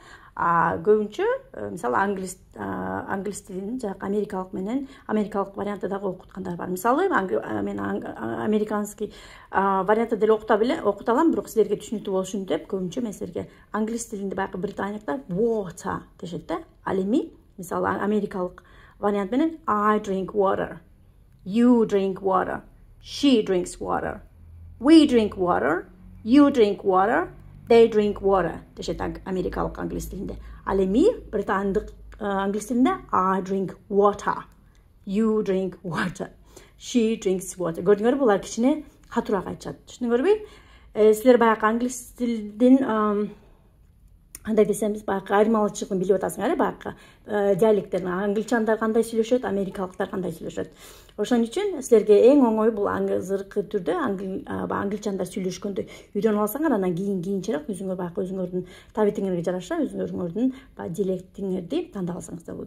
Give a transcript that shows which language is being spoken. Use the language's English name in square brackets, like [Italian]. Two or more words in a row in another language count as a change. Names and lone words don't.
[Kyrgyz] Көбүнчө мисалы англис тилин жак америкалык менен америкалык варианты дагы окуткандар бар. Мисалы мен американский вариантты деле окута алам, бирок силерге түшүнүктүү болушун деп көбүнчө мен силерге англис тилинде баягы британиялыктар water дешет да. Ал эми мисалы америкалык вариант менен [English] I drink water. You drink water. She drinks water. We drink water. You drink water. They drink water. [Kyrgyz] Дешет америкалык англис тилинде. Ал эми британдык англис тилинде [English] I drink water. You drink water. She drinks water. [Kyrgyz] Көрдүңөрбү? Булар кичине катуураак айтышат. Түшүндүңөрбү? Силер баягы англис тилдин Андай десемиз, баягы айырмалычылыгын билип атасыңар, баягы диалекттерин. Англичандар кандай сүйлөшөт, америкалыктар кандай сүйлөшөт. Ошон үчүн силерге эң оңой бул азыркы түрдө англичандар сүйлөшкөндө үйрөнүп алсаңар, анан кийинчерээк өзүңөр баягы өзүңөрдүн табитиңерге жараша өзүңөрдүн диалектиңерди тандап алсаңыздар болот.